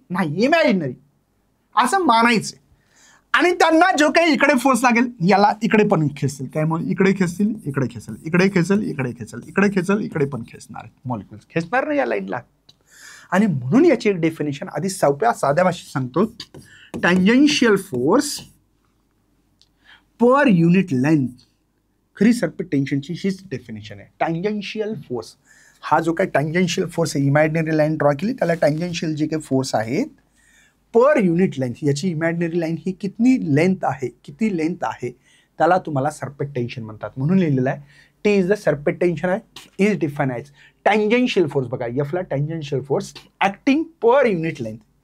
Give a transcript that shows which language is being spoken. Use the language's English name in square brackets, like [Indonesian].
[Marathi] नाही, इमॅजिनरी असं मानायचं. आणि त्यांना जो काही इकडे फोर्स लागेल, याला इकडे पण खेचतील. काय मग इकडे खेचतील, इकडे खेचेल, इकडे खेचेल, इकडे खेचेल, इकडे खेचेल, इकडे पण खेचणार मॉलिक्युल्स, खेचणार नाही या लाईनला. आणि म्हणून याची एक डेफिनेशन आधी साध्या भाषेत सांगतो. Tangential force per unit length. खरी सरफेस टेन्शनची हीच डेफिनेशन आहे. टँजेन्शियल फोर्स, हा जो काही टँजेन्शियल फोर्स आहे, इमॅजिनरी लाईन ड्रॉ केली त्याला टँजेन्शियल जे काही फोर्स आहेत पर युनिट लेंथ, याची इमॅजिनरी लाईन ही किती लेंथ आहे त्याला तुम्हाला सरफेस टेन्शन म्हणतात. म्हणून लिहिलेलं आहे [English] T is the surface tension आहे is define as tangential force. बघा, एफला tangential force acting per unit length.